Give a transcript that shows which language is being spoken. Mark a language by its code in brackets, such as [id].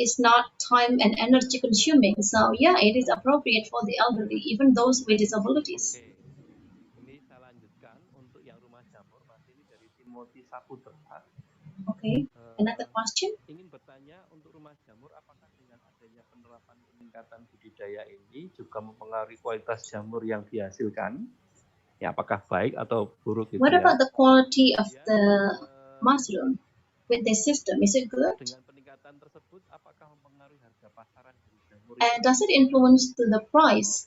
[en] It's not time and energy consuming. So yeah, it is appropriate for the elderly, even those with disabilities. [id] Oke. Ini saya lanjutkan untuk yang rumah jamur, Mas, ini dari Timothy Saputra. [en] Okay, another question. [id] Ingin bertanya untuk rumah jamur, apakah dengan adanya penerapan peningkatan budidaya ini juga mempengaruhi kualitas jamur yang dihasilkan? Ya, apakah baik atau buruk gitu [en] What [id] ya? [en] about the quality of the mushroom with this system? Is it good? [id] Dengan peningkatan tersebut, apakah mempengaruhi harga pasaran dari jamur? [en] And does it influence to the price?